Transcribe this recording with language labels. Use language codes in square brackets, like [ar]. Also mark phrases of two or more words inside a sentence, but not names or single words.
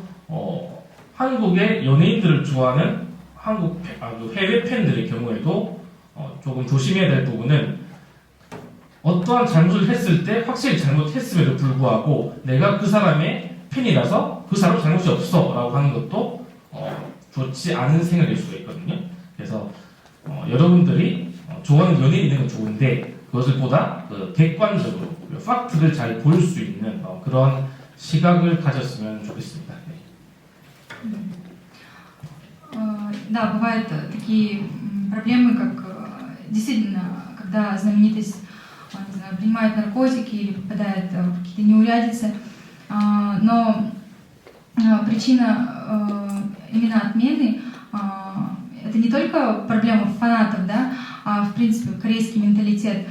[ko] 그리고 한국의 연예인들을 좋아하는 해외 팬들의 경우에도 조금 조심해야 될 부분은 어떠한 잘못을 했을 때 확실히 잘못했음에도 불구하고 내가 그 사람의 팬이라서 그 사람 잘못이 없어라고 하는 것도 좋지 않은 생각일 수가 있거든요. 그래서 여러분들이 좋아하는 연예인 있는 건 좋은데 그것을 보다 객관적으로 팩트를 잘 볼 수 있는 그런 시각을 가졌으면 좋겠습니다. 네. [ru] Да, бывают такие проблемы, как действительно, когда знаменитость не знаю, принимает наркотики или попадает в какие-то неурядицы, но причина именно отмены это не только проблема фанатов, да, а в принципе корейский менталитет.